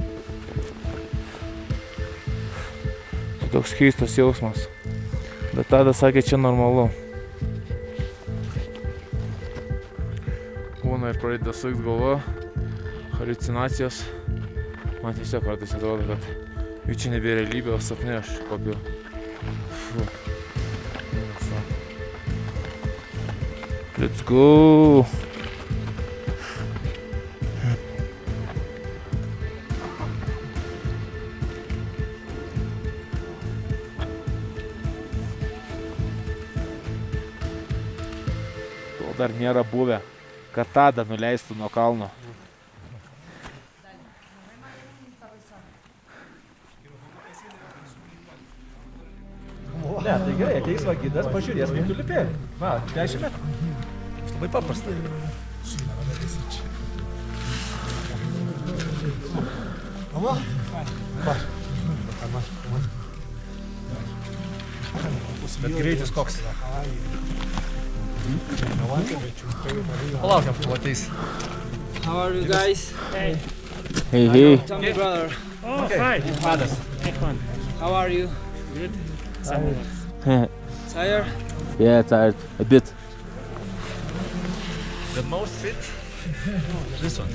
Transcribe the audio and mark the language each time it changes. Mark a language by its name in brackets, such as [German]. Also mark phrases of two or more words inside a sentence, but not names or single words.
[Lithuanian] Tai toks keistas jausmas, bet tada sakė, čia normalu. Būna ir pradeda sukt galva, haliucinacijos. Man tiesiog kartais atrodo, kad jų čia nebėra realybė, o sapne aš kopiu. [English] Let's go! [Lithuanian] To dar nėra buvę, kad tada nuleistų nuo kalno. Ne, tai gerai, ateis va gidas, pažiūrės, kaip tu lipi. Va, 10 metrų. Labai paprasta. Bet greitis koks. Palaukiam, kol ateis. [English] How are you guys? Hey, hey. Tell me, brother. Oh, fine. [Lithuanian] Vadas. [English] How are you? Good. Tired? Yeah, tired. A bit. The most fit, this one.